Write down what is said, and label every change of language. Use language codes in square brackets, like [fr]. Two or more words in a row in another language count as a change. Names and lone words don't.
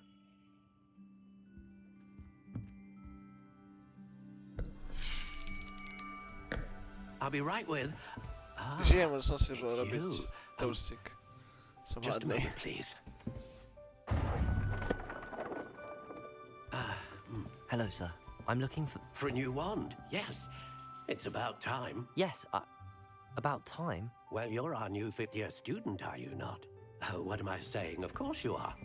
[en] I'll be right with. [sk] Žijem, som si bol robiť toastík. Som [en] Just a [sk] hladný. [en] moment, please. Hello, sir. I'm looking for... For a new wand, yes. It's about time. Yes, about time? Well, you're our new fifth-year student, are you not? Oh, what am I saying? Of course you are.